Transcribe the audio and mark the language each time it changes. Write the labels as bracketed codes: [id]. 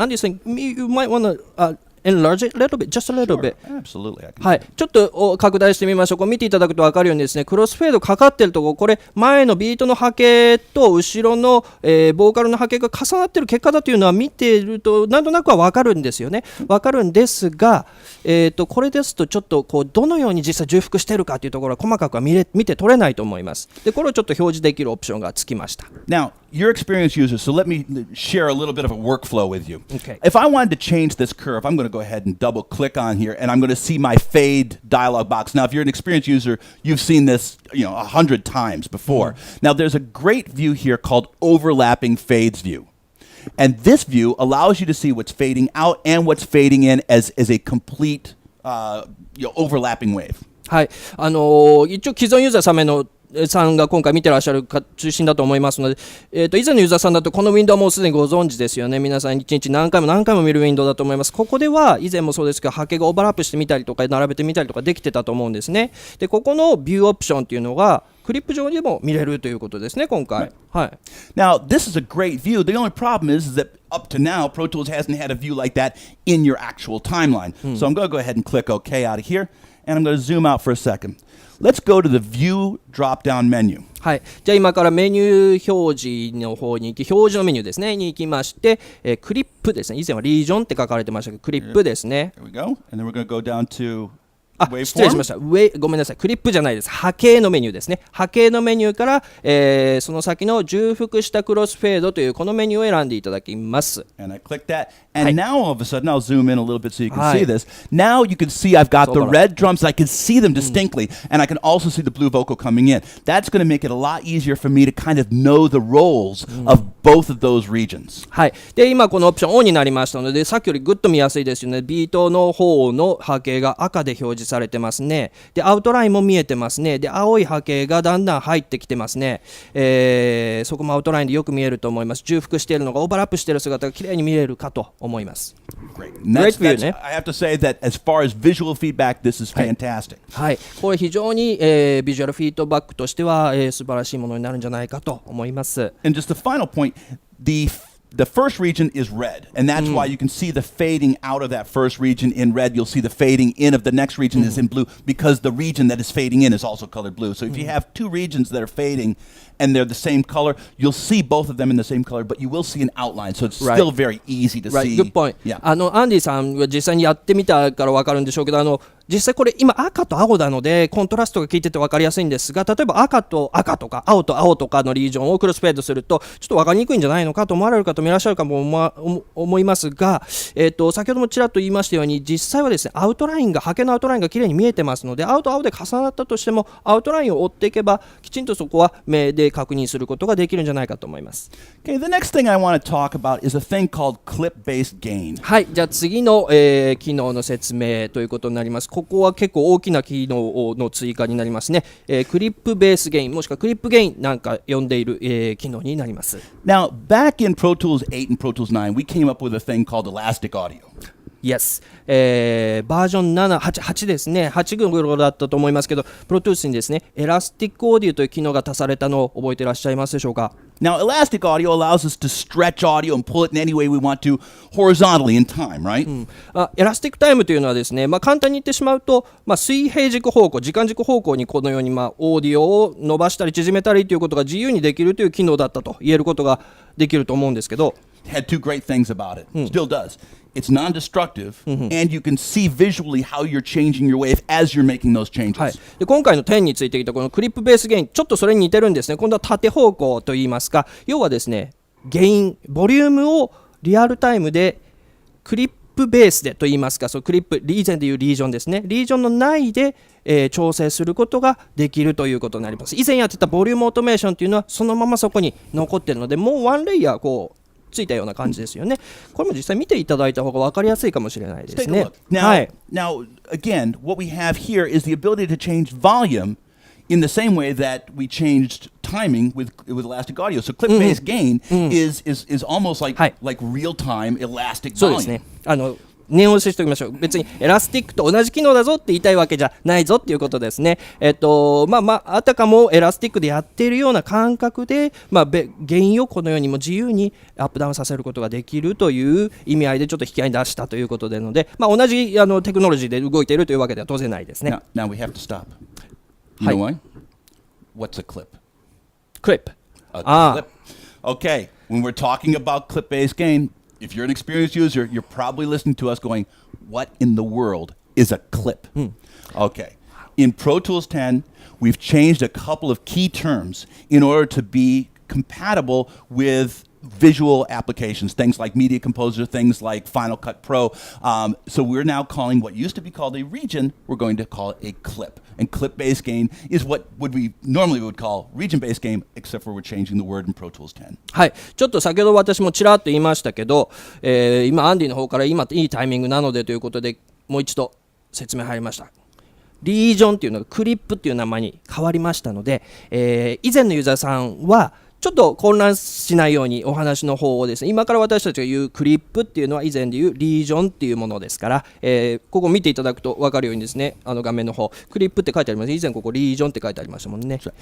[en] アンディさん、you might want to、enlarge it a little bit, just a little bit. Absolutely. [ja] はい、ちょっと拡大してみましょう。こう見ていただくと分かるようにですね、クロスフェードかかってるところ、これ前のビートの波形と後ろの、ボーカルの波形が重なってる結果だというのは見ているとなんとなくは分かるんですよね。分かるんですが、これですとちょっとこうどのように実際重複しているかというところは細かくは見て取れないと思います。で、これをちょっと表示できるオプションがつきました。 [en] Now, you're experienced users, so let me share a little bit of a workflow with you. Okay. If I wanted to change this curve, I'm going to go ahead and double click on here, and I'm going to see my fade dialog box. Now, if you're an experienced user, you've seen this 100 times before. Now, there's a great view here called overlapping fades view. And this view allows you to see what's fading out and what's fading in as a complete overlapping wave. [ja] はい、一応既存ユーザーさんが今回見てらっしゃる中心だと思いますので、以前のユーザーさんだとこのウィンドウはもうすでにご存知ですよね。皆さん一日何回も見るウィンドウだと思います。ここでは以前もそうですけど波形がオーバーラップしてみたりとか並べてみたりとかできてたと思うんですね。で、ここのビューオプションっていうのがクリップ上にも見れるということですね、今回。はい。 [en] Now, this is a great view. The only problem is that up to now, Pro Tools hasn't had a view like that in your actual timeline. So I'm going to go ahead and click OK out of here, and I'm going to zoom out for a second. Let's go to the View drop-down menu. [ja] はい、じゃあ今からメニュー表示の方に行き、表示のメニューですねに行きまして、クリップですね。以前はリージョンって書かれてましたけど、クリップですね。 [en] There we go. And then we're going to go down to [ja] 失礼しました。ごめんなさい。クリップじゃないです。波形のメニューですね。波形のメニューから、その先の重複したクロスフェードというこのメニューを選んでいただきます。 [en] And I click that. And now all of a sudden, I'll zoom in a little bit so you can see this. Now you can see I've got the red drums. I can see them distinctly. And I can also see the blue vocal coming in. That's going to make it a lot easier for me to kind of know the roles of both of those regions. [ja] はい。で、今このオプションオンになりましたので、さっきよりぐっと見やすいですよね。ビートの方の波形が赤で表示されてますね。で、アウトラインも見えてますね。で、青い波形がだんだん入ってきてますね。そこもアウトラインでよく見えると思います。重複しているのがオーバーラップしている姿がきれいに見えるかと思います。 [en] Great view, I have to say that as far as visual feedback, this is fantastic. [ja] はい。これ非常に、ビジュアルフィードバックとしては、素晴らしいものになるんじゃないかと思います。 [en] And just the final point, the first region is red, and that's why you can see the fading out of that first region in red. You'll see the fading in of the next region is in blue because the region that is fading in is also colored blue. So if you have two regions that are fading and they're the same color, you'll see both of them in the same color, but you will see an outline. So it's still very easy to see. Good point. Yeah. [ja] アンディさんが実際にやってみたから分かるんでしょうけど、実際これ今赤と青なのでコントラストが効いてて分かりやすいんですが、例えば赤と赤とか青と青とかのリージョンをクロスフェードするとちょっと分かりにくいんじゃないのかと思われる方もいらっしゃるかも思いますが、先ほどもちらっと言いましたように実際はですね波形のアウトラインがきれいに見えてますので、青と青で重なったとしてもアウトラインを追っていけばきちんとそこは目で確認することができるんじゃないかと思います。 [en] Okay, the next thing I want to talk about is a thing called clip-based gain. [ja] はい、じゃあ次の、機能の説明ということになります。ここは結構大きな機能の追加になりますね。クリップベースゲインもしくはクリップゲインなんか呼んでいる、機能になります。 [en] Now, back in Pro Tools 8 and Pro Tools 9, we came up with a thing called elastic audio. [ja] Yes、バージョン8ですね、8頃だったと思いますけど、プロトゥースにですね、エラスティックオーディオという機能が足されたのを覚えていらっしゃいますでしょうか。 [en] Now, elastic audio allows us to stretch audio and pull it in any way we want to horizontally in time, right? [ja] エラスティックタイムというのはですね、簡単に言ってしまうと、水平軸方向、時間軸方向にこのようにオーディオを伸ばしたり縮めたりということが自由にできるという機能だったと言えることができると思うんですけど、 [en] Had two great things about it. Still does. It's non-destructive, and you can see visually how you're changing your wave as you're making those changes. [ja] はい、で今回の10についてきたこのクリップベースゲイン、ちょっとそれに似てるんですね。今度は縦方向といいますか、要はですね、ゲイン、ボリュームをリアルタイムでクリップベースでといいますか、そうクリップ、以前でいうリージョンですね、リージョンの内で、調整することができるということになります。以前やってたボリュームオートメーションというのはそのままそこに残っているので、もうワンレイヤーこうついたような感じですよね。これも実際見ていただいた方が分かりやすいかもしれないですね。 [en] Now, again, what we have here is the ability to change volume in the same way that we changed timing with elastic audio. So clip-based gain is almost like real-time elastic volume. [ja] そうですね。念押ししておきましょう。別にエラスティックと同じ機能だぞって言いたいわけじゃないぞっていうことですね。あたかもエラスティックでやっているような感覚で、原因をこのようにも自由にアップダウンさせることができるという意味合いでちょっと引き合いに出したということでので、同じテクノロジーで動いているというわけでは当然ないですね。 [en] Now we have to stop. You know why? What's a clip? Clip. A clip. Okay. When we're talking about clip-based gain,If you're an experienced user, you're probably listening to us going, what in the world is a clip? Okay. In Pro Tools 10, we've changed a couple of key terms in order to be compatible with visual applications, things like Media Composer, things like Final Cut Pro. So we're now calling what used to be called a region, we're going to call it a clip. And clip-based gain is what we normally would call region-based gain, except for we're changing the word in Pro Tools 10. [ja] はい、ちょっと先ほど私もちらっと言いましたけど、今アンディの方から今いいタイミングなのでということでもう一度説明入りました。リージョンっていうのがクリップっていう名前に変わりましたので、以前のユーザーさんはちょっと混乱しないようにお話の方をですね、今から私たちが言うクリップっていうのは以前で言うリージョンっていうものですから、ここ見ていただくと分かるようにですね、画面の方クリップって書いてあります。以前ここリージョンって書いてありましたもんね。